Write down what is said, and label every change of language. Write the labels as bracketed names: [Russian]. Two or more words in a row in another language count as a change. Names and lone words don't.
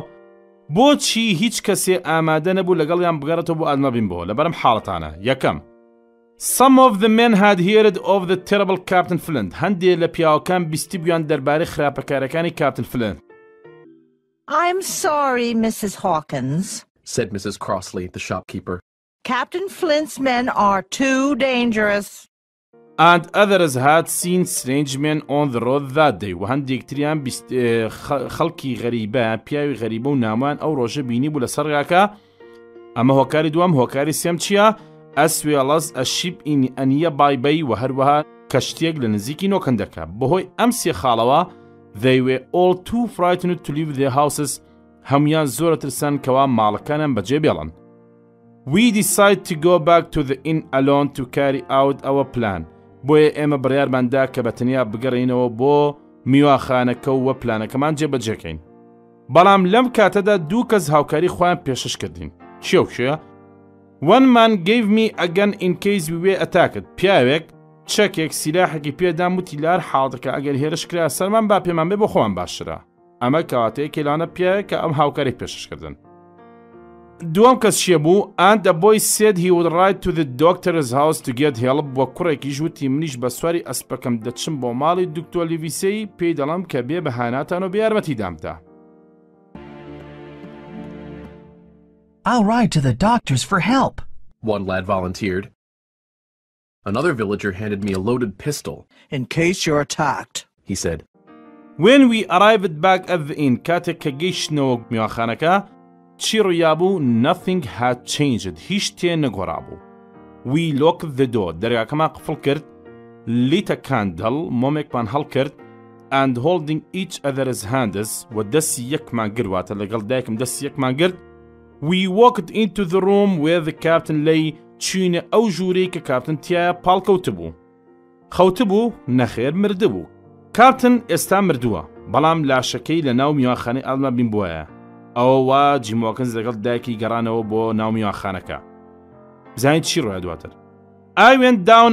[Central Kurdish] بۆچی هیچ کەسێ ئامادە نەبوو لەگەڵیان بگەڕێتەوە بۆ ئالما بیمبۆ؟ لەبەرم حاڵەتانە. یەکەم، [English] Some of the men had heard of the terrible Captain Flint. [Central Kurdish] هەندێ لە پیاوەکان بیستی بوویان دەربارەی خراپەکارەکانی کاپتن فلنت. [English] I'm sorry, Mrs. Hawkins, said Mrs. Crossley, the shopkeeper. Captain Flint's men are too dangerous. And others had seen strange men on the road that day. [Central Kurdish] و هەندێک تریان خەڵکی غەریبە، پیاوی غەریبە و نامان ئەو ڕۆژە بینی بوو لەسەر ڕاکە. ئەمە هۆکاری دووەم. هۆکاری سێم چییە؟ [English] As well as a ship in a nearby bay. [Central Kurdish] و هەروەها کەشتێک لە نزیکی نۆکەندەکە. بەهۆی ئەم سێ خاڵەوە [English] they were all too frightened to leave their houses. [Central Kurdish] هەمویان زۆرە ترسان کەوا ماڵەکانیان بەجێ بێڵن. We decided to go back to the inn alone to carry out our plan. بۆیە ئێمە بڕیارماندا کە بەتەنیا بگەڕینەوە بۆ میوانخانەکە و پلانەکەمان جێبەجێکەین. بەڵام لەم کاتەدا دوو کەس هاوکاری خۆیان پێشش کردین. چیە و کێ؟ [English] One man gave me a gun in case we were attacked. [Central Kurdish] پیاوێک چەکێک سیلاحێکی پێدام وتی لار حاڵدەکە ئەگەر هێرش کرا سەرمان با پێمان بێ بۆ خۆمان باشترە. ئەمە کەواتەیە کێلانە پیاوێک کە ئەم هاوکاری پێشش کردن. دووەم کەس چیە بوو؟ [English] And the boy said he would ride to the doctor's house to get help. [Central Kurdish] بۆ کوڕێکی ژوتی منیش بە سواری ئەسپەکەم دەچم بۆ ماڵی دکتۆر لیڤیسەی، پێی دەڵام کە بێ بەهاناتان و بە یارمەتی دامتا. [English] I'll ride to the doctor's for help, one lad volunteered. Another villager handed me a loaded pistol. In case you're attacked, he said. When we arrived back at the inn, [Central Kurdish] کاتێک کە گەیشتنەوە میوانخانەکە، چی ڕوویابوو؟ [English] Nothing had changed. [Central Kurdish] هیچ تێ نەگۆڕابوو. [English] We locked the door. [Central Kurdish] دەرگاکەمان قفڵ کرد. [English] lit a candle [Central Kurdish] مۆمێکمان هەڵکرد [English] and holding each other's hands [Central Kurdish] و دەستی یەکمان گرواتە لەگەڵ دایکم دەستی یەکمان گرت [English] we walked into the room where the captain lay [Central Kurdish] چوینە ئەو ژوورەی کە کاپتن تایە پاڵکەوتە بوو خەوتبوو نەخێر مردبوو کاپتن ئێستا مردووە بەڵام لاشەکەی لە ناو میوانخانەی ئالما بین بووە ئەوە جیمۆکنز لەگەڵ دایکی گەڕانەوە بۆ ناو میوانخانەکە بزانیت چی ڕۆیە دواتر [English] I went down